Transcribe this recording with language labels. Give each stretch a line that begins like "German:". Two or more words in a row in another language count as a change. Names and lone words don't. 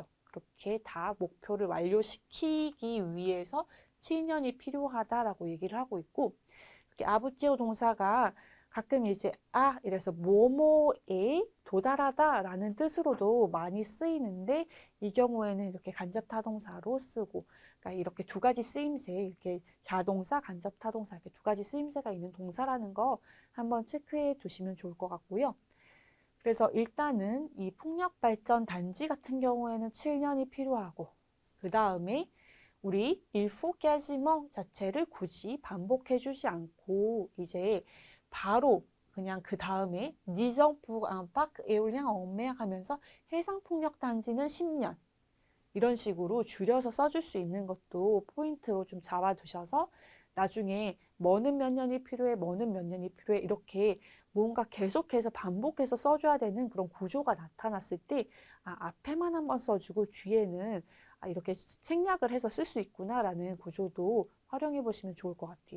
Korean: 그렇게 다 목표를 완료시키기 위해서 7년이 필요하다라고 얘기를 하고 있고 이렇게 아부티어 동사가 가끔 이제 이래서 뭐뭐에 도달하다라는 뜻으로도 많이 쓰이는데 이 경우에는 이렇게 간접타동사로 쓰고 그러니까 이렇게 두 가지 쓰임새 이렇게 자동사, 간접타동사 이렇게 두 가지 쓰임새가 있는 동사라는 거 한번 체크해 두시면 좋을 것 같고요. 그래서 일단은 이 풍력발전 단지 같은 경우에는 7년이 필요하고 그 다음에 우리
French: il faut quasiment
Korean: 자체를 굳이 반복해 주지 않고 이제 바로 그냥 그 다음에
French: 10 ans pour un parc éolien en mer
Korean: 하면서 해상풍력단지는 10년 이런 식으로 줄여서 써줄 수 있는 것도 포인트로 좀 잡아두셔서 나중에 뭐는 몇 년이 필요해, 뭐는 몇 년이 필요해 이렇게 뭔가 계속해서 반복해서 써줘야 되는 그런 구조가 나타났을 때 앞에만 한번 써주고 뒤에는 이렇게 생략을 해서 쓸 수 있구나라는 구조도 활용해 보시면 좋을 것 같아요.